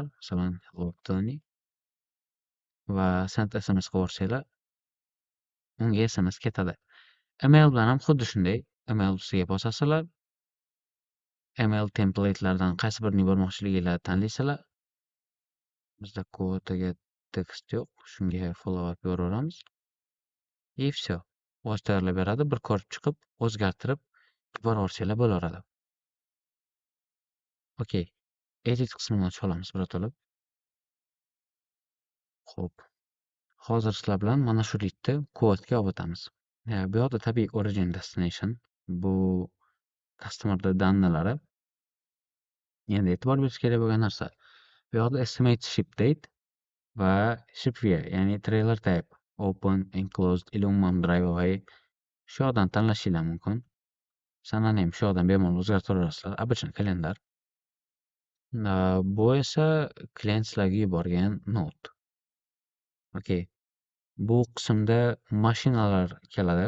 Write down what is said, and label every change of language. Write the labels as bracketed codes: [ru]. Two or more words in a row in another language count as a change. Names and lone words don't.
[uz] Masalan, hello Tony va [en] send SMS [uz] qilib yuborsanglar, unga SMS ketadi. Email bilan ham xuddi shunday. Email ustiga bosasizlar, [en] email template'lardan [uz] qaysi birini yubormoqchiliginglarni tanlaysizlar. Bizda kvotaga tekst yo'q. Shunga follow up yuboraveramiz. [ru] И всё. [uz] O'zi tayyorlab beradi. Bir ko'rib chiqib, o'zgartirib yuboraversanglar bo'laveradi. Okey. Edit qismini ochib olamiz birato'la. Xo'p. Hozir sizlar bilan mana shu lidni quvvatga olib o'tamiz. Bu yoqda tabiiy [en] origin destination. [uz] Bu customer dannalari. Endi e'tibor berish kerak bo'lgan narsa. Bu yoqda [en] estimate ship date [uz] va shipware, ya'ni [en] trailer type, open, enclosed, [uz] или umuman drive-away shu yoqdan tanlashinglar mumkin. Sanani ham shu yoqdan bemalol o'zgartiraverasizlar. Обычный kalendar. Bu esa klient sizlarga yuborgan not. Okey. Bu qismda mashinalar keladi.